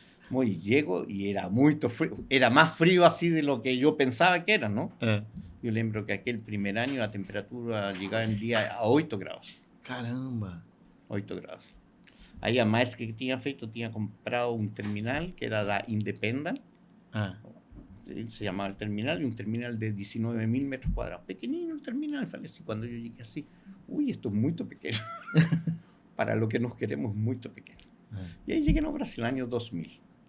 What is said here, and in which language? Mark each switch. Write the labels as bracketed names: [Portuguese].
[Spanish] Muy llego y era muy frío. Era más frío así de lo que yo pensaba que era, ¿no? [Portuguese] Yo lembro [Spanish] que aquel primer año la temperatura llegaba en día a 8 grados. [Portuguese] Caramba! [Spanish] 8 grados. [Portuguese] Aí a Maersk que tinha feito, tinha comprado [Spanish] un terminal [Portuguese] que era da Independent. [Spanish] Se llamaba el terminal, y un terminal de 19.000 metros cuadrados. Pequeñito el terminal, así. Cuando yo llegué así, uy, esto es muy pequeño. Para lo que nos queremos, muy pequeño. Y ahí llegué a Brasil, año 2000.